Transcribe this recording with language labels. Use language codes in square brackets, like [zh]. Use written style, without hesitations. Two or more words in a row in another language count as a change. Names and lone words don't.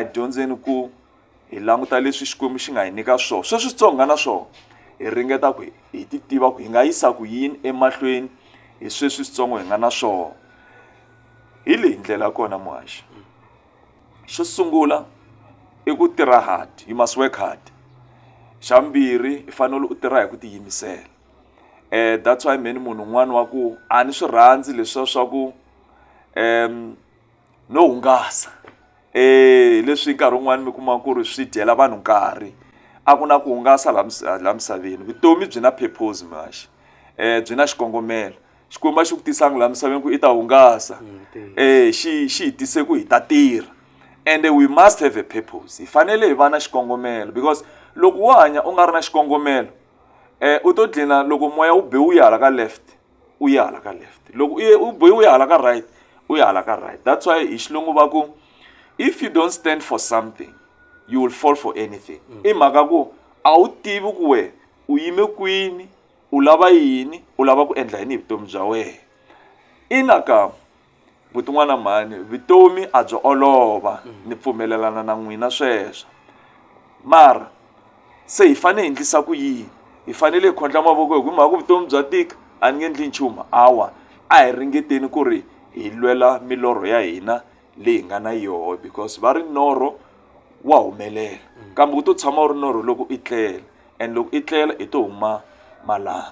[ts] dyondzeni ku hi languta leswi Xikwembu xi nga hi nyika swona sweswi switsonga na swona hi ringeta ku hi ti tiva ku hi nga yisa ku yini emahlweni hi sweswi switsongo hi nga na swona hi leyi ndlela kona muhaxi xo sungula i ku tirha [en] hard you must work hard [ts] xa mbirhi I fanele u tirha hi ku tiyimisela [en] that's why many [ts] munhu un'wana wa ku a ni swi rhandzi leswiya swa ku no hungasa leswi nkarhi wun'wana mi kuma ku ri swi dyela vanhu nkarhi a ku na ku hungasa la misaveni vutomi byi na purpose maxa byi na xikongomelo xikwembu xi ku tisanga la misaveni ku I ta hungasa xi hi tise ku hi ta tirha [en] and we must have a purpose [ts] hi fanele hi va na xikongomelo because loko wo hanya u nga ri na xikongomelo u to dlina loko moya wu be u ya hala ka left u ya hala ka left loko u be u ya hala ka right u ya hala ka right [en] that's why [ts] hi xilungu va ku [en] if you don't stand for something you will fall for anything [ts] I mhaka ku a wu tivi ku we u yime kwini u lava yini u lava ku endla yini hi vutomi bya wena ina ka vutin'wana mhani vutomi a byi olova ni pfumelelana na n'wina sweswo mara se hi fanele hi endlisa ku yini hi fanele hi khondla mavoko hi mhaka ku vutomi bya tika a ni nge endli nchumu hawa a hi ringeteni ku ri hi lwela milorho ya hina leyi nga na yoho because va ri norho wa humelela kambe ku to tshama u ri norho loko I tlela and loko I tlela I to huma malanga